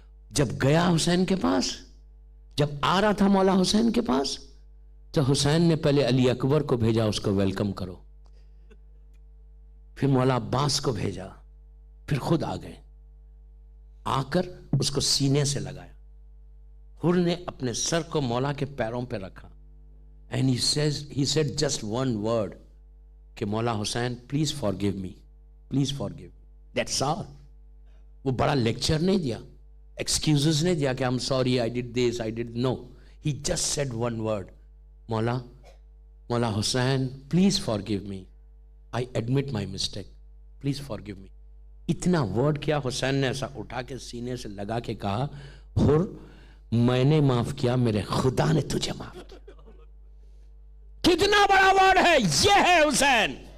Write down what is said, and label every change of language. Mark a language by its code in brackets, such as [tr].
[ur] جب گیا حسین کے پاس، جب آ رہا تھا مولا حسین کے پاس، تو حسین نے پہلے علی اکبر کو بھیجا اس کو ویلکم کرو، پھر مولا عباس کو بھیجا، پھر خود آ گئے. آ کر اس کو سینے سے لگایا. حر نے اپنے سر کو مولا کے پیروں پہ رکھا. [en] And he said just one word کہ Maula Hussain please forgive me, please forgive me. That's all. [ur] وہ بڑا لیکچر نہیں دیا، ایکسکیوزز نہیں دیا کہ I'm sorry, I did this, I did no. [en] He just said one word. Maula Hussain please forgive me. I admit my mistake. Please forgive me. [ur] اتنا word کیا، حسین نے ایسا اٹھا کے سینے سے لگا کے کہا، حر میں نے معاف کیا، میرے خدا نے تجھے معاف کیا. کتنا بڑا ورڈ ہے یہ، ہے حسین.